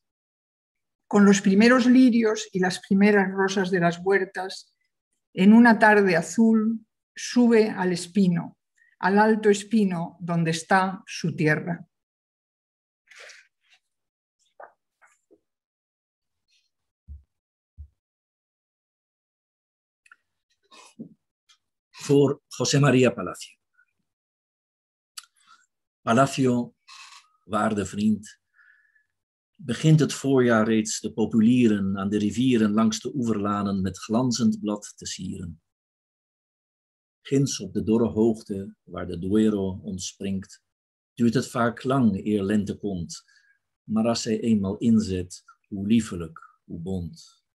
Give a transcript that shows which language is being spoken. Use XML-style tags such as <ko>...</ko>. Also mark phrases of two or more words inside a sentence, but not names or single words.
<es>Con los primeros lirios y las primeras rosas de las huertas, en una tarde azul, sube al espino, al alto espino donde está su tierra.</es> <nl>Voor José María Palacio. Palacio, waarde vriend, begint het voorjaar reeds de populieren aan de rivieren langs de oeverlanen met glanzend blad te sieren. Ginds op de dorre hoogte, waar de Duero ontspringt, duurt het vaak lang eer lente komt, maar als zij eenmaal inzet, hoe liefelijk, hoe bont.</nl>